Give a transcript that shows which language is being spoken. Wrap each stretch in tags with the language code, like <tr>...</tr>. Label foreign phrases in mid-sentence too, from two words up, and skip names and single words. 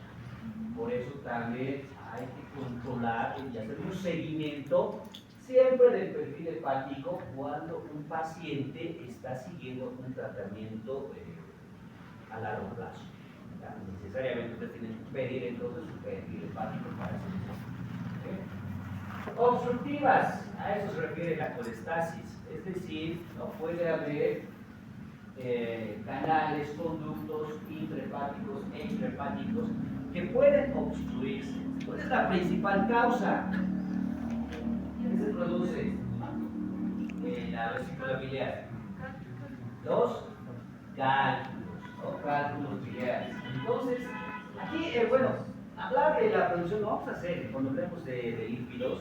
<es>Por eso también hay que controlar y hacer un seguimiento siempre del perfil hepático cuando un paciente está siguiendo un tratamiento a largo plazo. ¿Ya? Necesariamente usted tiene que pedir entonces su perfil hepático para hacer eso. Obstructivas, a eso se refiere la colestasis, es decir, no puede haber canales, conductos intrahepáticos e intrahepáticos que pueden obstruirse. ¿Cuál es la principal causa? ¿Qué se produce? La vesícula biliar. Los cálculos, ¿no? Cálculos biliares. Entonces, aquí, bueno, hablar de la producción no vamos a hacer cuando hablemos de lípidos.</es>